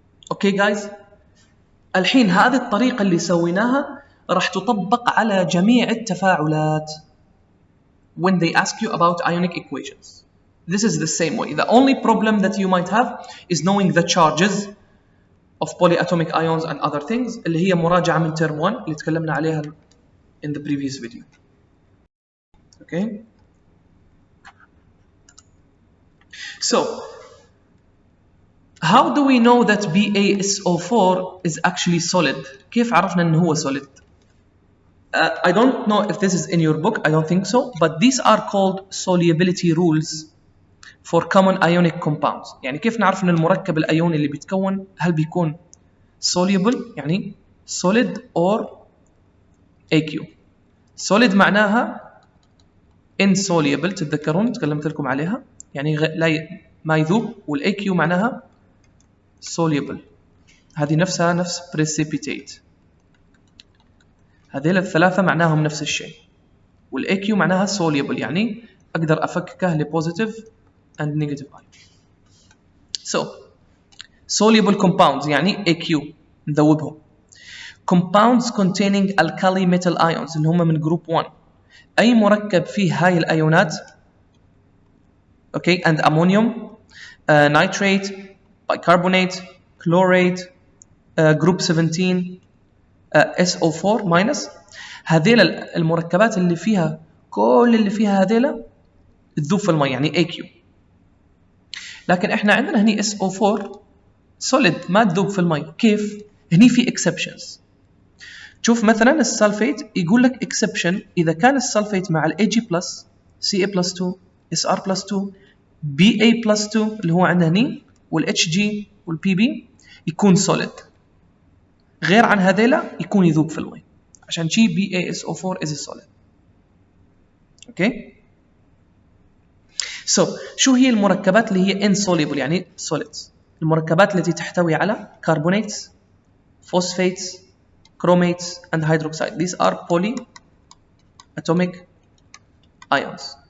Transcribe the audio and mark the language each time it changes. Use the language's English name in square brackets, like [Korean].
[Arabic] Okay guys, الحين هذه الطريقة اللي سويناها راح تطبق على جميع التفاعلات [English] when they ask you about ionic equations. This is the same way. The only problem that you might have is knowing the charges of polyatomic ions and other things [Arabic] اللي هي مراجعة من term 1 اللي تكلمنا عليها [English] in the previous video. Okay? So, how do we know that BaSO4 is actually solid? [Arabic] كيف عرفنا إنه هو solid? [English] I don't know if this is in your book, I don't think so, but these are called solubility rules for common ionic compounds. [Arabic] يعني كيف نعرف إن المركب الأيوني اللي بيتكون هل بيكون soluble يعني solid or AQ. solid معناها insoluble، تتذكرون تكلمت لكم عليها، يعني ما يذوب، والAQ معناها soluble. هذه نفسها نفس precipitate. هذيل الثلاثة معناهم نفس الشيء، والAQ معناها soluble يعني أقدر أفككه لpositive and negative ion. [English] So soluble compounds يعني AQ نذوبهم. Compounds containing alkali metal ions [Arabic] اللي هم من group 1. أي مركب فيه هاي الأيونات okay and ammonium nitrate bicarbonate chlorate group 17 SO4 minus، هذيل المركبات اللي فيها كل اللي فيها هذيلا تذوب في الماء يعني AQ. لكن احنا عندنا هني SO4 solid ما تذوب في الماء. كيف؟ هني في exceptions. شوف مثلا السلفيت يقول لك exception إذا كان السلفيت مع ال Ag+, Ca+2 Sr+2 Ba+2 اللي هو عندنا هني وال Hg وال Pb يكون solid. غير عن هذيلا يكون يذوب في الماء. عشان شي [English] BaSO4 is a solid. Okay? [Arabic] So شو هي المركبات اللي هي insoluble يعني solids؟ المركبات التي تحتوي على carbonates, phosphates, chromates and hydroxide. [English] These are polyatomic ions.